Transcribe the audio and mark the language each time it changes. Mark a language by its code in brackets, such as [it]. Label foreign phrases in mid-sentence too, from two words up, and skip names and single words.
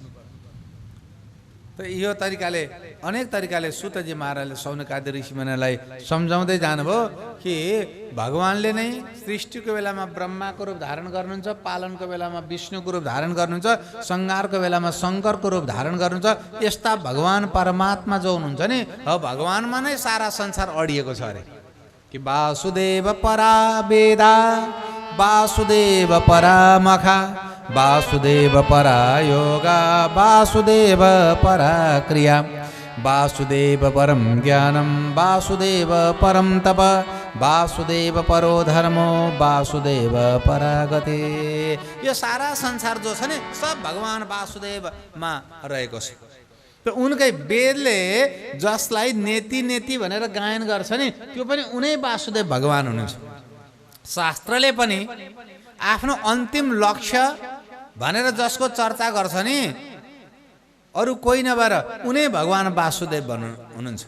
[ne] त यो तरिकाले अनेक तरिकाले सुतजी महाराजले सौनकादि ऋषिमुनिलाई सम्झाउँदै जानुभयो कि भगवानले नै सृष्टिको बेलामा ब्रह्माको रूप धारण गर्नुहुन्छ, पालनको बेलामा विष्णुको रूप धारण गर्नुहुन्छ, संहारको बेलामा शङ्करको रूप धारण गर्नुहुन्छ। यस्ता भगवान परमात्मा जो हुनुहुन्छ नि, अब भगवानमा नै सारा संसार अडिएको छ अरे कि [sa] वासुदेव परा वेदा वासुदेव परा मखा वासुदेव परा योगा वासुदेव परा क्रिया वासुदेव परम ज्ञानम वासुदेव परम तप वासुदेव परो धर्मो वासुदेव परागति। [ne] यो सारा संसार जो छ नि सब भगवान वासुदेवमा रहेको छ। त उनकै वेदले जसलाई [sa] नेति नेति [ne] भनेर गायन गर्छ नि, त्यो पनि उनै वासुदेव भगवान हुनुहुन्छ। शास्त्रले पनि आफ्नो अन्तिम लक्ष्य भनेर जसको चर्चा गर्छ नि, अरू कोही नभएर उनै भगवान वासुदेव हुनुहुन्छ।